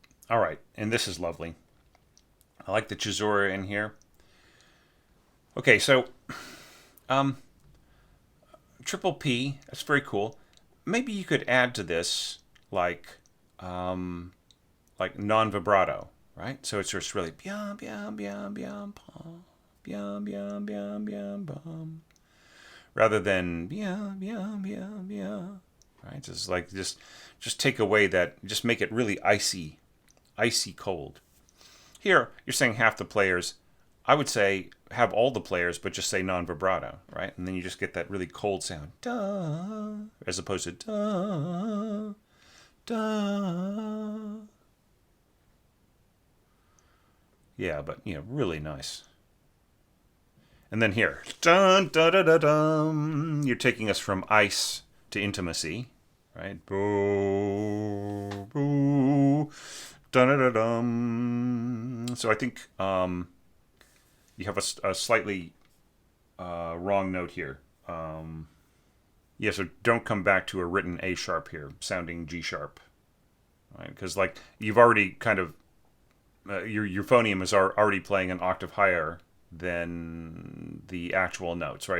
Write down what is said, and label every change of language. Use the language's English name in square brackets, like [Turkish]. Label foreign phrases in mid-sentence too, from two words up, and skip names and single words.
[English] All right, and this is lovely. I like the chisura in here. Okay, so um, triple P. That's very cool. Maybe you could add to this like um, like non-vibrato, right? So it's just really biam biam biam biam pom biam biam biam biam bum, rather than biam biam biam biam. Right? Just like just take away that, just make it really icy cold. Here you're saying half the players. I would say have all the players, but just say non-vibrato, right? And then you just get that really cold sound, da, as opposed to da, da. Yeah, but really nice. And then here, dun da da da dum. You're taking us from ice to intimacy, right? Boo boo, dun da da dum. So I think you have a slightly wrong note here. Yeah, so don't come back to a written A sharp here, sounding G sharp, right? Because like you've already kind of your euphonium is already playing an octave higher than the actual notes, right?